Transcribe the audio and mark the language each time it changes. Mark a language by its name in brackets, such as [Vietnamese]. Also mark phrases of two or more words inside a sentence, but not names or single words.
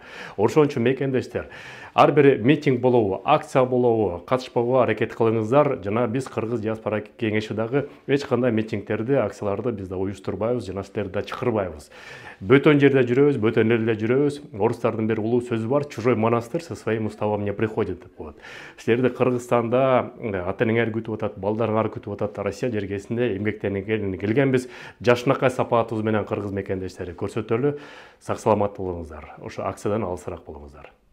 [Kyrgyz] Ошон үчүн мекендештер, ар бир митинг болобу, акция болобу, катышпоого аракет кылыңыздар. Жана биз Кыргыз диаспора кеңеши дагы эч кандай митингтерди, акцияларды биз да уюштурбайбыз, жана силерди да чакырбайбыз. Бөтөн жерде жүрөбүз, бөтөн элде жүрөбүз. Орустардын бир улуу сөзү бар: [Russian] чужой монастырь со своим уставом не приходит [Kyrgyz] деп коет. Силерди Кыргызстанда ата-энеңер күтүп атат, балдарыңар күтүп атат. Россия жергесинде эмгектенип келгенбиз. Жашынакай сапатыбыз менен кыргыз мекендештери көрсөтөлү. Сак саламат болуңуздар. Ошо акциядан алысыраак болуңуздар.